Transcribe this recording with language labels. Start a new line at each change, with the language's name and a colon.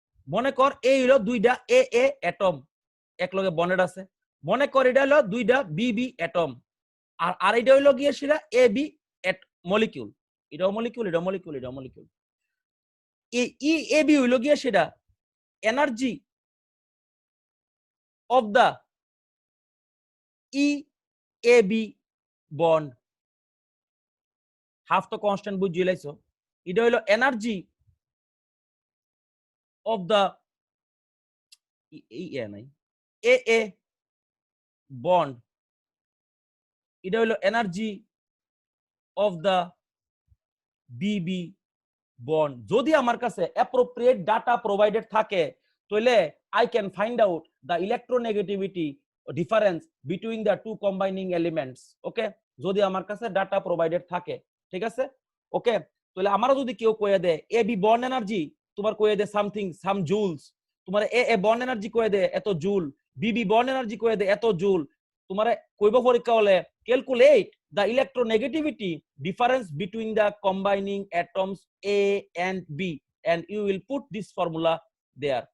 Bangla: মনে কর এই হলো দুইটা AA অ্যাটম একলগে বন্ডেড আছে, মনে কর এটা হলো দুইটা BB অ্যাটম, আর এটা হইলো গিয়ে সেটা AB মলিকিউল, এটাও মলিকিউল। এই EAB হইলো গিয়ে সেটা energy of the EAB bond, half তো কনস্ট্যান্ট বুঝিয়ে লাইছো। এটা হইলো energy
English: of the AA bond,
Bangla: এটা হলো energy
English: of the BB bond।
Bangla: যদি আমার কাছে
English: appropriate data provided
Bangla: থাকে তাহলে
English: I can find out the electronegativity difference between the two combining elements।
Bangla: ওকে, যদি আমার কাছে ডাটা প্রোভাইডেড থাকে, ঠিক আছে। ওকে, তাহলে আমারও যদি কেউ কয়ে দেয় AB bond এনার্জি তোমার কয়ে দে সামথিং সাম জুলস, তোমার এ বন্ড এনার্জি কয়ে দে এত জুল, বিবি বন্ড এনার্জি কয়ে দে এত জুল, তোমার কইব পরীক্ষা হলে
English: Calculate the electronegativity difference between the combining atoms A and B and you will put this formula there।